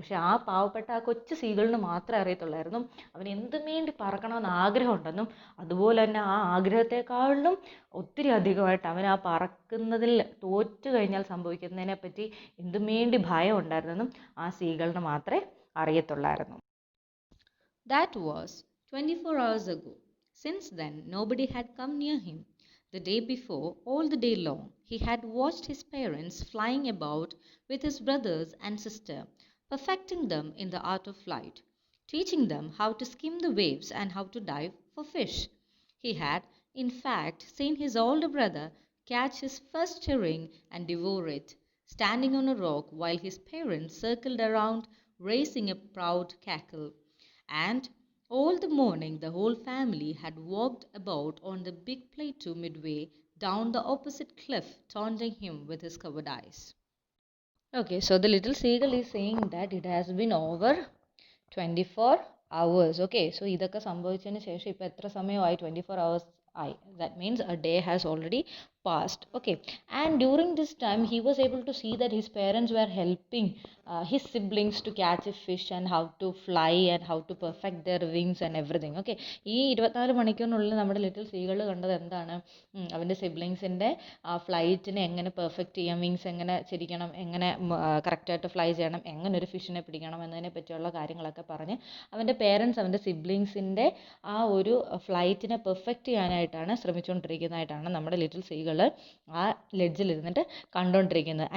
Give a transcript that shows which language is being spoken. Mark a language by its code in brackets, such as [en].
[ml] പക്ഷെ ആ പാവപ്പെട്ട ആ കൊച്ചു സീകളിന് മാത്രമേ അറിയത്തുള്ളായിരുന്നു അവന് എന്തും വേണ്ടി പറക്കണമെന്ന് ആഗ്രഹമുണ്ടെന്നും, അതുപോലെ തന്നെ ആ ആഗ്രഹത്തെക്കാളിലും ഒത്തിരി അധികമായിട്ട് അവൻ ആ പറക്കുന്നതിൽ തോറ്റു കഴിഞ്ഞാൽ സംഭവിക്കുന്നതിനെ പറ്റി എന്തും വേണ്ടി ഭയം ഉണ്ടായിരുന്നെന്നും ആ സീകളിന് മാത്രമേ അറിയത്തുള്ളായിരുന്നു. [en] That was 24 hours ago. Since then, nobody had come near him. The day before, all the day long, he had watched his parents flying about with his brothers and sister, perfecting them in the art of flight, teaching them how to skim the waves and how to dive for fish. He had, in fact, seen his older brother catch his first herring and devour it, standing on a rock while his parents circled around, raising a proud cackle. And all the morning the whole family had walked about on the big plateau midway down the opposite cliff, taunting him with his covered eyes. Okay, so the little seagull is saying that it has been over 24 hours. Okay, so [ml] ഇതൊക്കെ സംഭവിച്ചതിന് ശേഷം ഇപ്പോൾ എത്ര സമയമായി? [en] 24 hours [ml] ആയി. [en] That means a day has already passed. Okay, and during this time he was able to see that his parents were helping his siblings to catch a fish and how to fly and how to perfect their wings and everything. [ml] Okay, ഈ 24 മണിക്കൂറിനുള്ളിൽ നമ്മുടെ little സീകൾ കണ്ടത് എന്താണ്? അവൻ്റെ സിബ്ലിങ്സിൻ്റെ ഫ്ലൈറ്റിനെ എങ്ങനെ perfect ചെയ്യാം, wings എങ്ങനെ ചിരിക്കണം, എങ്ങനെ കറക്റ്റായിട്ട് ഫ്ലൈ ചെയ്യണം, എങ്ങനെ ഒരു ഫിഷിനെ പിടിക്കണം എന്നതിനെ പറ്റിയുള്ള കാര്യങ്ങളൊക്കെ പറഞ്ഞ് അവൻ്റെ പേരൻസ് അവൻ്റെ സിബ്ലിങ്സിൻ്റെ ആ ഒരു ഫ്ലൈറ്റിനെ പെർഫെക്റ്റ് ചെയ്യാനായിട്ടാണ് ശ്രമിച്ചുകൊണ്ടിരിക്കുന്നതായിട്ടാണ് നമ്മുടെ ലിറ്റിൽ സീകൾ ആ ലെഡ്ജിൽ ഇരുന്നിട്ട് കണ്ടുകൊണ്ടിരിക്കുന്നത്.